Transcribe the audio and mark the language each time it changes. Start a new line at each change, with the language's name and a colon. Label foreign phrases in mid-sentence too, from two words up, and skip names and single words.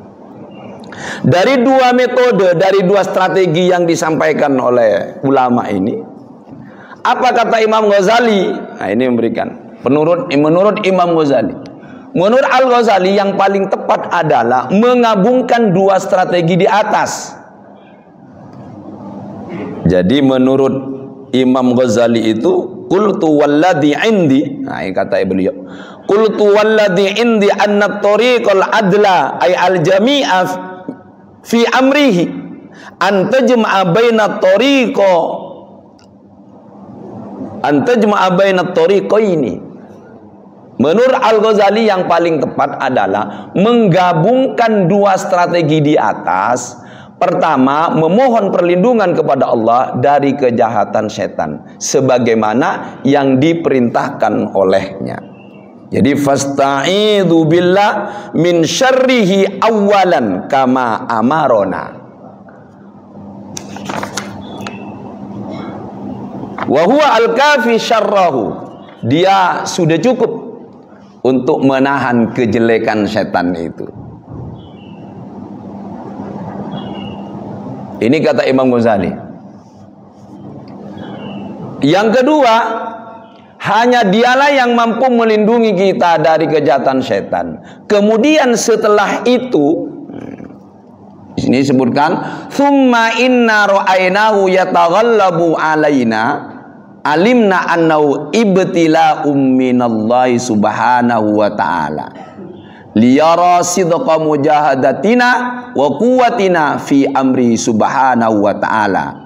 Indonesian: Dari dua metode, dari dua strategi yang disampaikan oleh ulama ini, apa kata Imam Ghazali? Nah, ini memberikan menurut Imam Ghazali, menurut Al-Ghazali yang paling tepat adalah menggabungkan dua strategi di atas. Jadi menurut Imam Ghazali itu,
Arabic: قلت والذي عندي,
Indonesian: nah ini kata beliau,
Arabic: قلت والذي عندي أن الطريق الأعدل أي الجامع في أمره أن تجمع بين الطريقين.
Indonesian: Menurut Al-Ghazali yang paling tepat adalah menggabungkan dua strategi di atas. Pertama, memohon perlindungan kepada Allah dari kejahatan setan sebagaimana yang diperintahkan olehnya.
Arabic: Jadi فاستعذ بالله من شره أولا كما أمرنا. وهو الكافي شره.
Indonesian: Dia sudah cukup untuk menahan kejelekan setan itu. Ini kata Imam Ghazali. Yang kedua, hanya dialah yang mampu melindungi kita dari kejahatan setan. Kemudian setelah itu, di sini disebutkan,
Arabic: "ثم إن رأيناه يتغلب علينا علمنا أنه ابتلاء من الله سبحانه وتعالى. ليرى صدق مجاهدتنا وقوتنا في أمره سبحانه وتعالى.